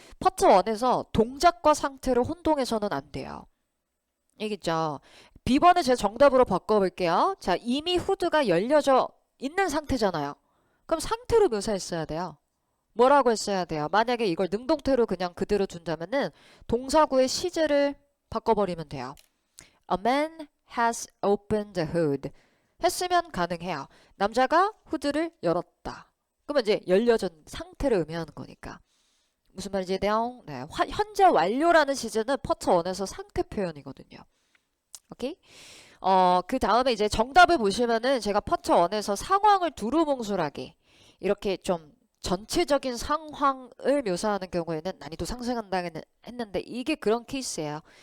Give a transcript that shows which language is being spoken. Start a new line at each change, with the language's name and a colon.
Korean: 파트 1에서 동작과 상태를 혼동해서는 안 돼요. 알겠죠? B번을 제가 정답으로 바꿔볼게요. 자, 이미 후드가 열려져 있는 상태잖아요. 그럼 상태로 묘사했어야 돼요. 뭐라고 했어야 돼요? 만약에 이걸 능동태로 그냥 그대로 둔다면은 동사구의 시제를 바꿔버리면 돼요.
English: A man has opened the hood.
Korean: 했으면 가능해요. 남자가 후드를 열었다. 그러면 이제 열려진 상태를 의미하는 거니까. 무슨 말인지 돼요? 네, 현재 완료라는 시제는 파트 1에서 상태 표현이거든요. 오케이? 그 다음에 이제 정답을 보시면은 제가 파트 1에서 상황을 두루뭉술하게 이렇게 좀 전체적인 상황을 묘사하는 경우에는 난이도 상승한다고 했는데 이게 그런 케이스예요.